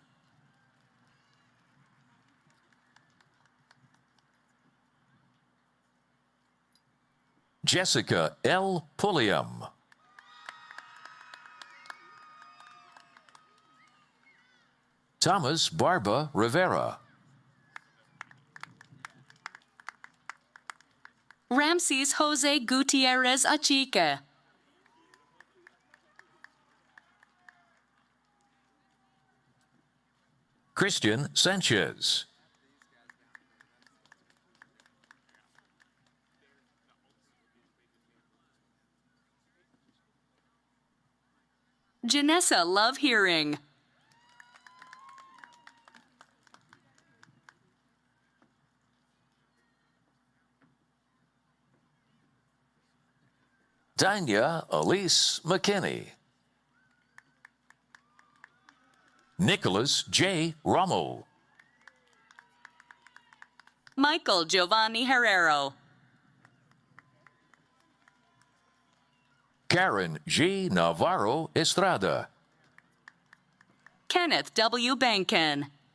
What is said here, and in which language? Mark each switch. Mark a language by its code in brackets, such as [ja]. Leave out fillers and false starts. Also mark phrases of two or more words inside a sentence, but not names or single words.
[en] Jessica L. Pulliam. Thomas Barba Rivera. Ramses Jose Gutierrez Achique. Christian Sanchez. Janessa Love Hearing. Tanya Elise McKinney. Nicholas J. Rommel. Michael Giovanni Herrero. Karen G. Navarro Estrada. Kenneth W. Bankin.